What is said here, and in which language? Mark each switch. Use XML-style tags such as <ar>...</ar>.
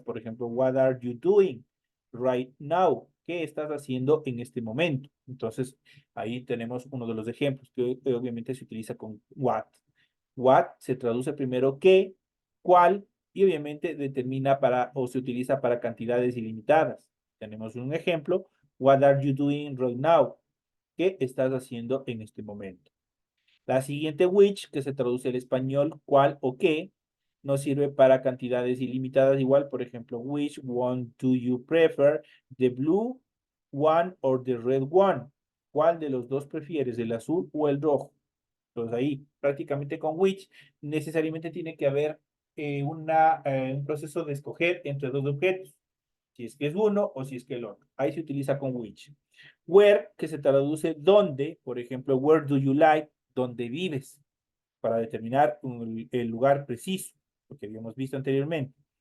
<es>Por ejemplo,</es> <en>what are you doing right now?</en> <es>¿Qué estás haciendo en este momento? Entonces, ahí tenemos uno de los ejemplos que obviamente se utiliza con what. What se traduce primero qué, cuál, y obviamente determina para o se utiliza para cantidades ilimitadas. Tenemos un ejemplo.</es> <en>What are you doing right now?</en> <es>¿Qué estás haciendo en este momento? La siguiente which, que se traduce al español cuál o qué, nos sirve para cantidades ilimitadas igual. Por ejemplo,</es> <en>which one do you prefer? The blue one or the red one.</en> <es>¿Cuál de los dos prefieres, el azul o el rojo? Entonces ahí prácticamente con which necesariamente tiene que haber un proceso de escoger entre dos objetos. Si es que es uno o si es que el otro. Ahí se utiliza con which. Where, que se traduce dónde, por ejemplo,</es> <en>where do you like,</en> <es>dónde vives, para determinar el lugar preciso, lo que habíamos visto anteriormente.</es>